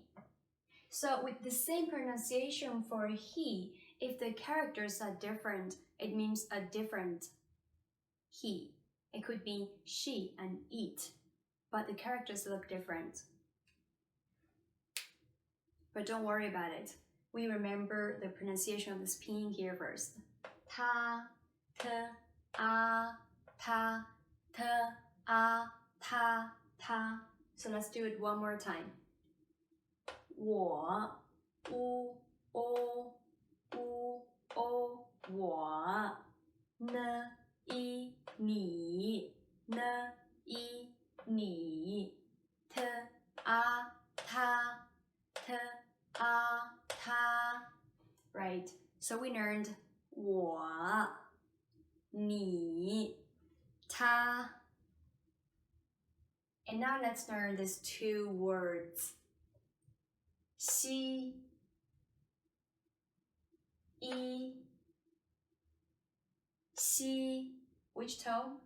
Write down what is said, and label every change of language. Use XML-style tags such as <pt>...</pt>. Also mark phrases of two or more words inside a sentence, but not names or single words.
<en>So with the same pronunciation for he, if the characters are different, it means a different he. It could be she and it, but the characters look different. But don't worry about it. We remember the pronunciation of this pinyin here first. Ta, t, a, ta, t, a, ta. So let's do it one more time.</en> <zh>我 u o 我 n i ni</zh> <en>t a ta right, so we learned</en> <zh>我 你 他</zh> <en>and now let's learn these two words.</en> <zh>西 i xi,</zh> <en>which tone?</en>